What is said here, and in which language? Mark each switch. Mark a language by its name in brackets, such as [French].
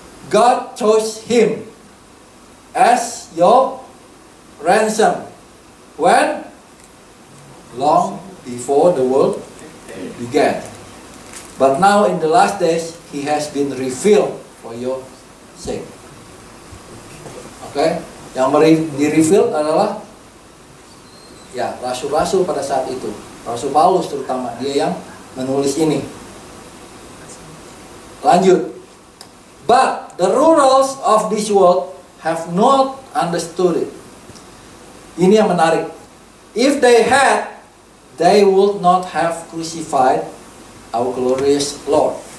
[English] God chose Him as your ransom. When? Long before the world began. But now in the last days, He has been revealed for your sake. [Indonesian] Oke, yang di-reveal adalah ya rasul-rasul pada saat itu. Rasul Paulus terutama, dia yang menulis ini. Lanjut. [English] But the rulers of this world have not understood it. [Indonesian] Ini yang menarik. [English] If they had, they would not have crucified our glorious Lord.